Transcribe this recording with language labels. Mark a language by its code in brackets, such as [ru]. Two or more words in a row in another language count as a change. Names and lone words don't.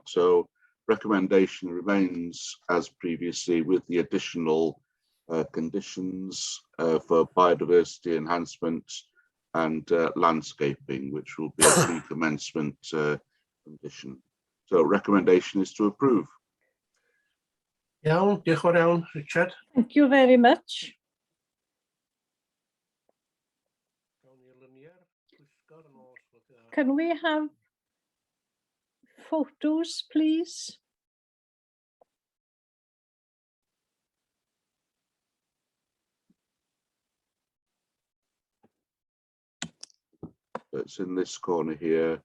[en] So recommendation remains as previously, with the additional conditions for biodiversity enhancement and landscaping, which will be a pre-commencement condition. So recommendation is to approve. [cy] Iawn, diolch yn fawr iawn, Richard. [en] Thank you very much. Can we have photos, please? It's in this corner here.